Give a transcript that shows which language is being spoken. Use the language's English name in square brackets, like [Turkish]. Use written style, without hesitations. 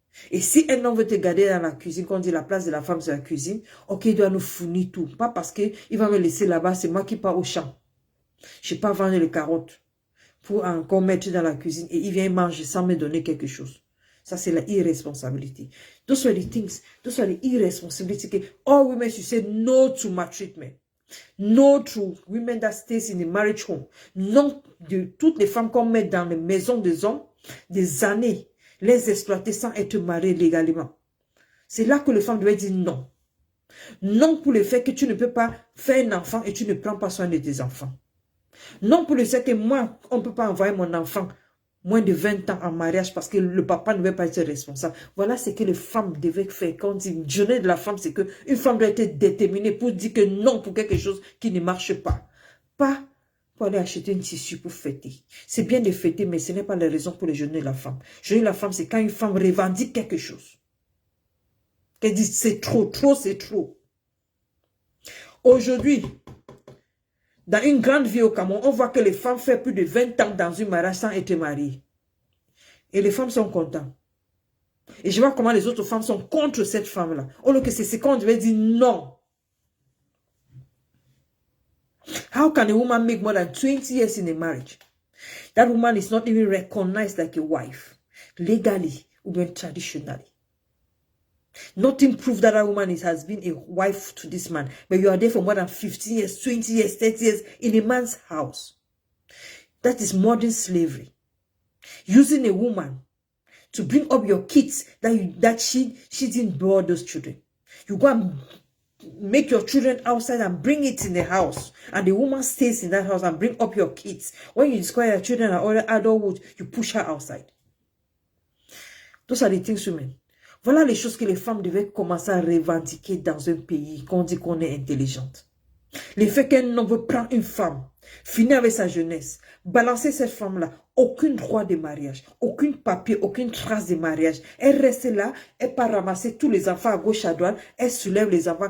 [French] Et si un homme veut te garder dans la cuisine, quand on dit la place de la femme c'est la cuisine, ok, il doit nous fournir tout. Pas parce qu'il va me laisser là-bas, c'est moi qui pars au champ. Je n'ai pas vendu les carottes pour encore mettre dans la cuisine et il vient manger sans me donner quelque chose. Ça, c'est la irresponsabilité. [English] Those are the things, those are the irresponsibility. All women should say no to maltreatment. No to women that stays in the marriage home. [French] Non de toutes les femmes qu'on met dans les maisons des hommes, des années, les exploiter sans être mariées légalement. C'est là que les femmes doivent dire non. Non pour le fait que tu ne peux pas faire un enfant et tu ne prends pas soin de tes enfants. Non pour le fait que moi, on ne peut pas envoyer mon enfant moins de 20 ans en mariage parce que le papa ne veut pas être responsable. Voilà ce que les femmes devaient faire. Quand on dit une journée de la femme, c'est qu'une femme doit être déterminée pour dire que non pour quelque chose qui ne marche pas. Pas pour aller acheter un tissu pour fêter. C'est bien de fêter, mais ce n'est pas la raison pour les journées de la femme. Journée de la femme, c'est quand une femme revendique quelque chose. Qu'elle dit c'est trop, trop, c'est trop. Aujourd'hui, dans une grande ville au Cameroun, on voit que les femmes font plus de 20 ans dans une mariage sans être mariées. Et les femmes sont contentes. Et je vois comment les autres femmes sont contre cette femme-là. Au lieu que c'est ce qu'on devait dire non. [English] How can a woman make more than 20 years in a marriage? That woman is not even recognized like a wife. Legally, [French] ou bien [English] traditionally. Nothing proves that woman has been a wife to this man. But you are there for more than 15 years, 20 years, 30 years in a man's house. That is modern slavery. Using a woman to bring up your kids that she didn't bear those children. You go and make your children outside and bring it in the house. And the woman stays in that house and bring up your kids. When you discover your children are all adulthood, you push her outside. Those are the things, women. [French] Voilà les choses que les femmes devaient commencer à revendiquer dans un pays qu'on dit qu'on est intelligente. Le fait qu'un homme veut prendre une femme, finir avec sa jeunesse, balancer cette femme-là, aucun droit de mariage, aucun papier, aucune trace de mariage. Elle reste là, elle part ramasser tous les enfants à gauche, à droite, elle soulève les enfants.